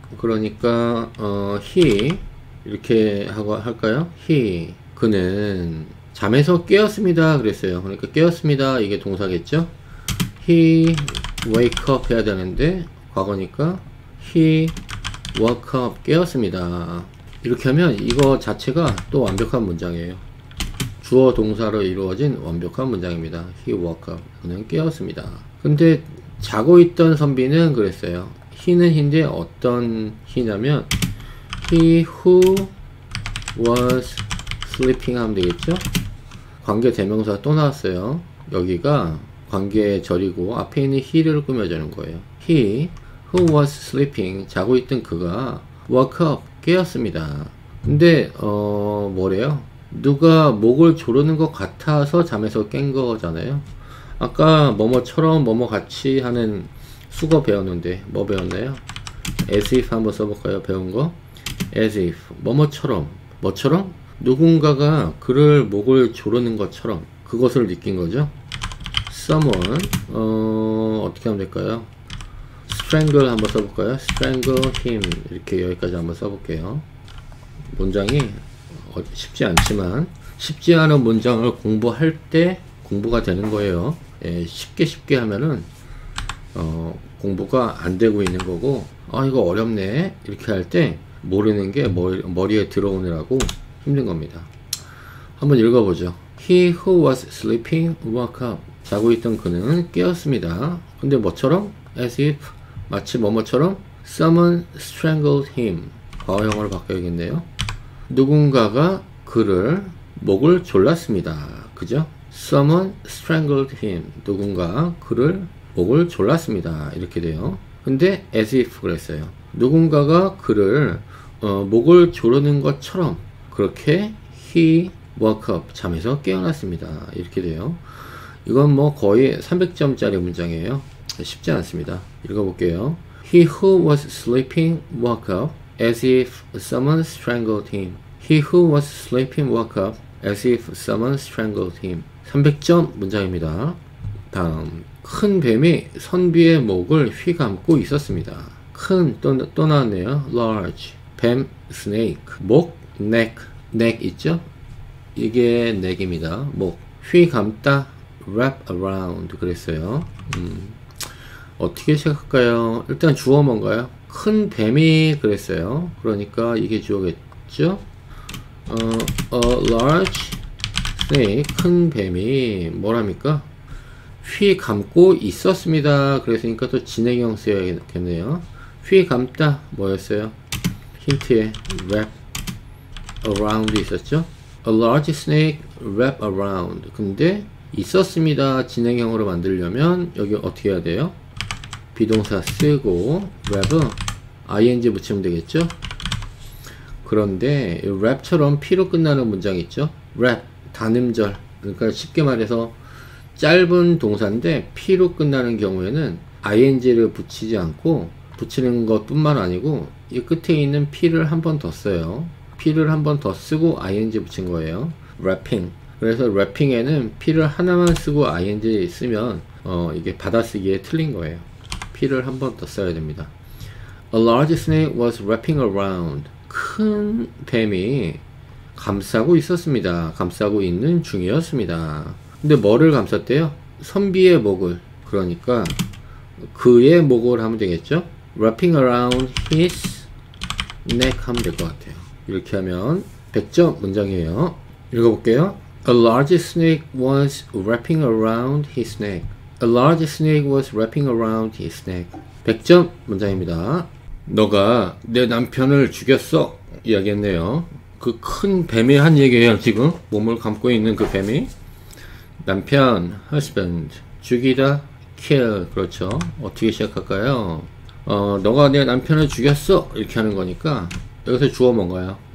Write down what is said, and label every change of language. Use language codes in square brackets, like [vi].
[ko] 그러니까 he 이렇게 하고 할까요? he, 그는 잠에서 깨었습니다 그랬어요. 그러니까 깨었습니다 이게 동사겠죠. [en] he wake up [ko] 해야 되는데 과거니까 [en] he woke up, [ko] 깨었습니다. 이렇게 하면 이거 자체가 또 완벽한 문장이에요. 주어 동사로 이루어진 완벽한 문장입니다. [en] he woke up, [ko] 그는 깨었습니다. 근데 자고 있던 선비는 그랬어요. he는 he인데 어떤 he냐면 [en] he who was sleeping [ko] 하면 되겠죠. 관계 대명사 또 나왔어요. 여기가 관계 절이고 앞에 있는 he를 꾸며주는 거예요. [en] he who was sleeping, [ko] 자고 있던 그가 [en] woke up, [ko] 깨었습니다. 근데 뭐래요? 누가 목을 조르는 것 같아서 잠에서 깬 거잖아요. 아까 뭐뭐처럼 뭐뭐 같이 하는 수거 배웠는데 뭐 배웠나요? as if 한번 써볼까요? 배운 거 as if, 뭐뭐처럼, 뭐처럼? 누군가가 그를 목을 조르는 것처럼 그것을 느낀 거죠. someone, 어떻게 하면 될까요? strangle 한번 써볼까요? [en] strangle him, [ko] 이렇게 여기까지 한번 써볼게요. 문장이 쉽지 않지만 쉽지 않은 문장을 공부할 때 공부가 되는 거예요. 쉽게 하면은 공부가 안 되고 있는 거고, 이거 어렵네 이렇게 할 때 모르는 게 머리에 들어오느라고 힘든 겁니다. 한번 읽어보죠. [en] He who was sleeping woke up, [ko] 자고 있던 그는 깨었습니다. 근데 뭐처럼? [en] as if, [ko] 마치 뭐뭐처럼 [en] someone strangled him, [ko] 과거형으로 바꿔야겠네요. 누군가가 그를 목을 졸랐습니다. 그죠? [en] Someone strangled him, [ko] 누군가 그를 목을 졸랐습니다. 이렇게 돼요. 근데 as if 그랬어요. 누군가가 그를 목을 조르는 것처럼 그렇게 [en] he woke up, [ko] 잠에서 깨어났습니다. 이렇게 돼요. 이건 뭐 거의 300점짜리 문장이에요. 쉽지 않습니다. 읽어볼게요. [en] He who was sleeping woke up as if someone strangled him. He who was sleeping woke up as if someone strangled him. [ko] 300점 문장입니다. 다음, 큰 뱀이 선비의 목을 휘감고 있었습니다. 큰 또 나왔네요. large, 뱀, snake, 목, neck, neck 있죠? 이게 neck입니다. 목, 휘감다, wrap around 그랬어요. 어떻게 시작할까요? 일단 주어 뭔가요? 큰 뱀이 그랬어요. 그러니까 이게 주어겠죠? A large snake, 큰 뱀이 뭐랍니까? 휘 감고 있었습니다. 그랬으니까 또 진행형 써야겠네요. 휘 감다 뭐였어요? 힌트에 wrap around 있었죠? [en] A large snake wrap around. [ko] 근데 있었습니다. 진행형으로 만들려면 여기 어떻게 해야 돼요? 비동사 쓰고 wrap ing 붙이면 되겠죠? 그런데 wrap처럼 p로 끝나는 문장 있죠? wrap, 단음절. 그러니까 쉽게 말해서 짧은 동사인데 p로 끝나는 경우에는 ing를 붙이지 않고, 붙이는 것 뿐만 아니고 이 끝에 있는 p를 한 번 더 써요. p를 한 번 더 쓰고 ing 붙인 거예요. [en] wrapping. [ko] 그래서 wrapping에는 p를 하나만 쓰고 ing 쓰면 이게 받아쓰기에 틀린 거예요. p를 한 번 더 써야 됩니다. [en] A large snake was wrapping around. [ko] 큰 뱀이 감싸고 있었습니다. 감싸고 있는 중이었습니다. 근데 뭐를 감쌌대요? 선비의 목을. 그러니까 그의 목을 하면 되겠죠? [en] Wrapping around his neck [ko] 하면 될 것 같아요. 이렇게 하면 100점 문장이에요. 읽어볼게요. [en] A large snake was wrapping around his neck. A large snake was wrapping around his neck. [ko] 100점 문장입니다. 너가 내 남편을 죽였어 이야기했네요. 그 큰 뱀이 한 얘기예요. 지금 몸을 감고 있는 그 뱀이 남편 husband 죽이다 kill. 그렇죠. 어떻게 시작할까요? 너가 내 남편을 죽였어 이렇게 하는 거니까 여기서 주어 뭔가요?